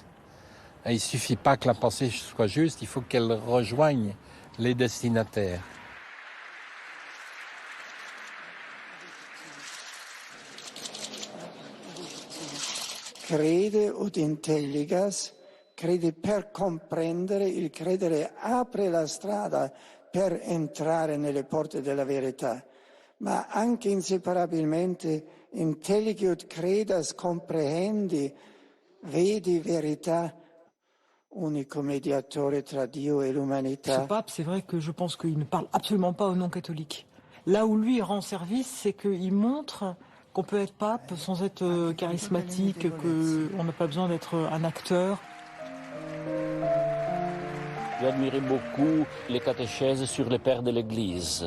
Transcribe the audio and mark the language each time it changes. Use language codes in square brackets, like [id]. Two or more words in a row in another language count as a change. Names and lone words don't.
[fr] Et il ne suffit pas que la pensée soit juste, il faut qu'elle rejoigne les destinataires. [la] Crede ut intelligas, [it] crede per comprendere, il credere apre la strada per entrare nelle porte della verità, ma anche inseparabilmente [la] intellighi ut credas, comprehendi, [it] vedi verità, unico mediatore tra Dio et l'umanità. [fr] Ce pape, c'est vrai que je pense qu'il ne parle absolument pas aux non-catholiques. Là où lui rend service, c'est qu'il montre qu'on peut être pape sans être charismatique, qu'on n'a pas besoin d'être un acteur. J'admirais beaucoup les catéchèses sur les pères de l'Église.